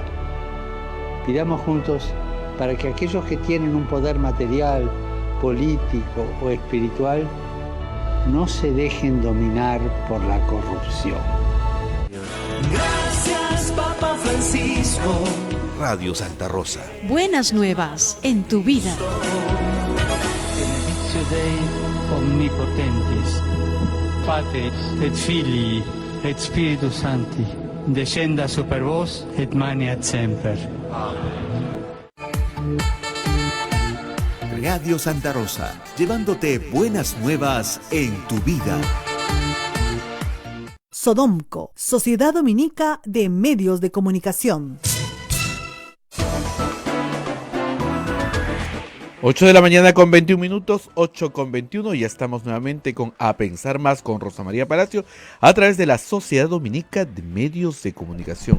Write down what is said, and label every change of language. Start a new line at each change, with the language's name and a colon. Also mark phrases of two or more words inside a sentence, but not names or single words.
Spanish: Pidamos juntos para que aquellos que tienen un poder material, político o espiritual no se dejen dominar por la corrupción. Gracias, Papa Francisco. Radio Santa Rosa. Buenas nuevas en tu vida.
Latin: Benedictio Dei omnipotentis, Patris et Filii et Spiritus Sancti, descenda super vos et maneat semper.
Spanish: Radio Santa Rosa, llevándote buenas nuevas en tu vida. Sodomco, Sociedad Dominica de Medios de Comunicación. 8 de la mañana con 21 minutos, 8 con 21, ya estamos nuevamente con A Pensar Más con Rosa María Palacio a través de la Sociedad Dominica de Medios de Comunicación.